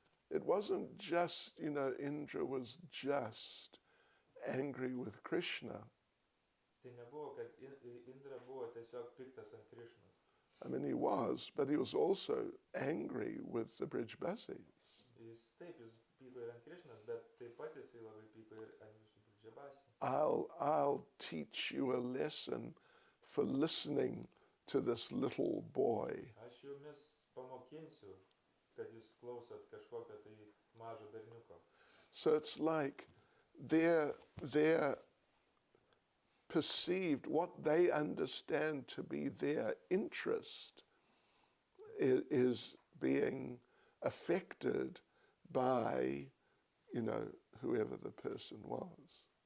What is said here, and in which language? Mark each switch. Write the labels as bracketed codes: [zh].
[en] It wasn't just, Indra was just angry with Krishna. [lt] Tai nebuvo, kad Indra buvo tiesiog piktas ant Krishnos. [en] I mean, he was, but he was also angry with the Brijbasis. [lt] Jis pyko ir ant Krishnos, bet taip pat jisai labai pyko ir ant visų Brijbasių. [en] I'll teach you a lesson for listening to this little boy. [lt] Aš jumis pamokinsiu, kad jūs klausot kažkokio tai mažo berniuko. [en] So it's like their perceived, what they understand to be their interest is being affected by, whoever the person was.